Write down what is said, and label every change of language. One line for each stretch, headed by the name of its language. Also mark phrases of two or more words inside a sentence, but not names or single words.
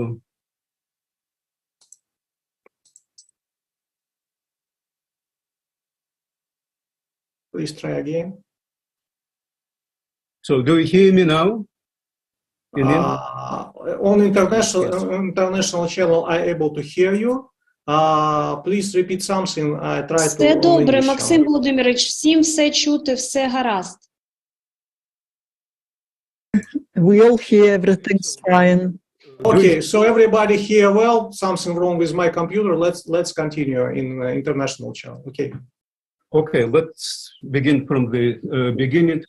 English: Please try again. So do you hear me now? On international channel, I able to hear you. Please repeat something. I try to.
Ukrainian: Все добре, Максим Володимирович, всім все чути, все гаразд.
English: We all hear everything's fine. Okay, so everybody hear well. Something wrong with my computer. Let's continue in international channel. Okay. Okay, let's begin from the beginning.